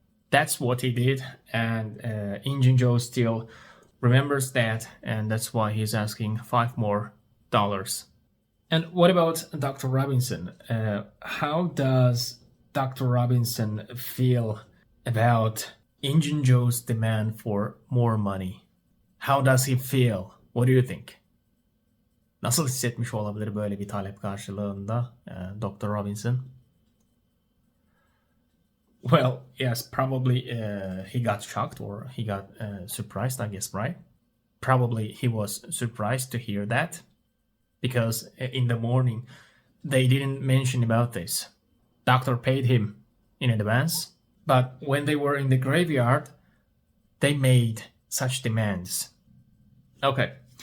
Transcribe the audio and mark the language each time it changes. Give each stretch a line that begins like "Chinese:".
English: That's what he did, and Injun Joe still remembers that, and that's why he's asking $5 more. And what about Dr. Robinson? How does Dr. Robinson feel about Injun Joe's demand for more money. How does he feel? What do you think?
Turkish: Nasıl hissetmiş olabilir böyle bir talep karşılığında Dr. Robinson?
English: Well, yes, probably he got shocked or he got surprised, I guess, right? Probably he was surprised to hear that because in the morning they didn't mention about this. Doctor paid him in advance, but when they were in the graveyard, they made such demands. Okay.